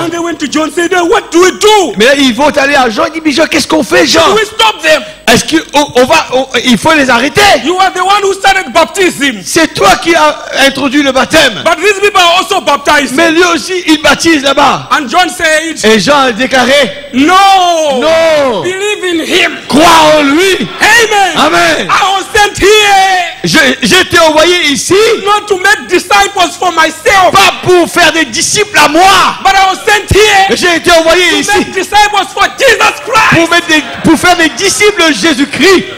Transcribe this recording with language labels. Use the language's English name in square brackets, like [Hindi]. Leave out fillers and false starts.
[English] And they went to John and said, what do we do? [French] Mais là, ils vont aller à Jean. Ils disent, mais Jean, qu'est-ce qu'on fait, Jean? [English] Do we stop them? [French] Est-ce qu'il faut les arrêter? [English] You are the one who started baptism. [French] C'est toi qui as introduit le baptême. [English] But these people are also baptized. [French] Mais lui aussi, il baptise là-bas. [English] And John said, [French] Et Jean a déclaré, [English] no. [French] non, [English] Believe in him. [French] crois en lui. [English] Amen. [French] Amen. [English] I was sent here [French] J'ai été envoyé ici, [English] not to make disciples for myself, [French] pas pour faire des disciples à moi. [English] but I was sent here [French] J'ai été envoyé [English] to [French] ici [English] make disciples for Jesus Christ, [French] pour faire des disciples de Jésus-Christ.